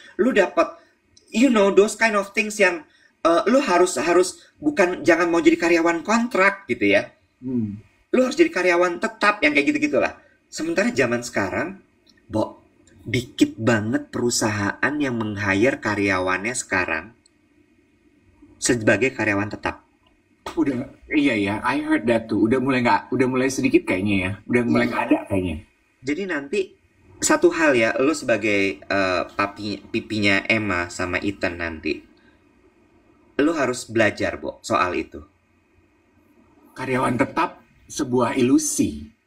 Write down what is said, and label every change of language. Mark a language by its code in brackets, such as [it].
[id] Lu dapat, [en] those kind of things [id] yang lu harus bukan jangan mau jadi karyawan kontrak gitu ya. Lu harus jadi karyawan tetap yang kayak gitu-gitulah. Sementara zaman sekarang, dikit banget perusahaan yang meng-hire karyawannya sekarang sebagai karyawan tetap. Udah, iya ya, [en] I heard that [id] tuh. Udah mulai sedikit kayaknya ya. Udah mulai Iya. nggak ada kayaknya. Jadi nanti satu hal ya, lo sebagai pipinya Emma sama Ethan nanti, lo harus belajar, Bo, soal itu. Karyawan tetap sebuah ilusi.